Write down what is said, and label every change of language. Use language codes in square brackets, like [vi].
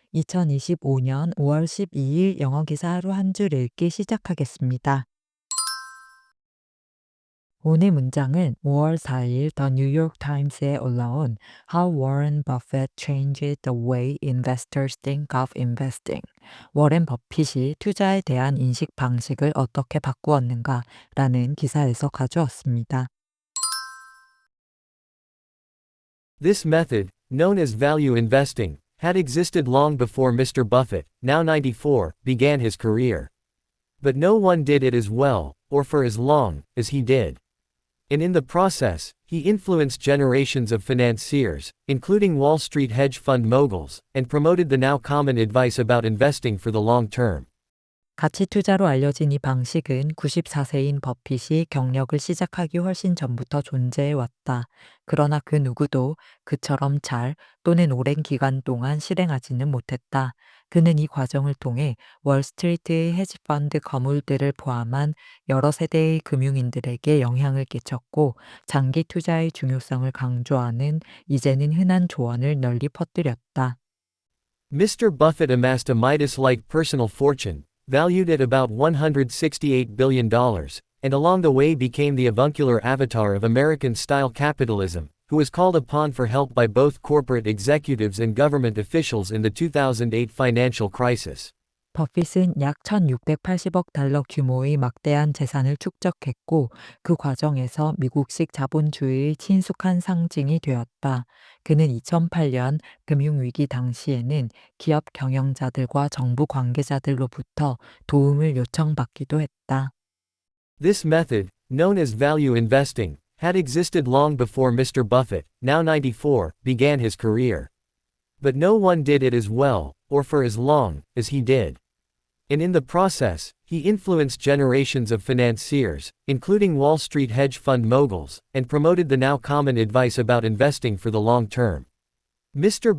[ko] 2025년 5월 12일 영어 기사 하루 한 줄 읽기 시작하겠습니다. [en] 오늘 문장은 5월 4일 더 뉴욕 타임스에 올라온 How Warren Buffett Changed the Way Investors Think of Investing. 워렌 버핏이 투자에 대한 인식 방식을 어떻게 바꾸었는가 라는 기사에서 가져왔습니다. This method, known as value investing, had existed long before Mr. Buffett, now 94, began his career. But no one did it as well, or for as long, as he did. And in the process, he influenced generations of financiers, including Wall Street hedge fund moguls, and promoted the now common advice about investing for the long term. [ko] 가치 투자로 알려진 이 방식은 94세인 버핏이 경력을 시작하기 훨씬 전부터 존재해 왔다. 그러나 그 누구도 그처럼 잘 또는 오랜 기간 동안 실행하지는 못했다. 그는 이 과정을 통해 월스트리트의 헤지펀드 거물들을 포함한 여러 세대의 금융인들에게 영향을 끼쳤고 장기 투자의 중요성을 강조하는 이제는 흔한 조언을 널리 퍼뜨렸다. [en] Mr. Buffett amassed a Midas-like personal fortune, valued at about $168 billion, and along the way became the avuncular avatar of American-style capitalism, who was called upon for help by both corporate executives and government officials in the 2008 financial crisis. [ko] 버핏은 약 1680억 달러 규모의 막대한 재산을 축적했고 그 과정에서 미국식 자본주의의 친숙한 상징이 되었다. 그는 2008년 금융위기 당시에는 기업 경영자들과 정부 관계자들로부터 도움을 요청받기도 했다. [en] This method, known as value investing, had existed long before Mr. Buffett, now 94, began his career. But no one did it as well, or for as long, as he did. And in the process, he influenced generations of financiers, including Wall Street hedge fund moguls, and promoted the now common advice about investing for the long term. Mr.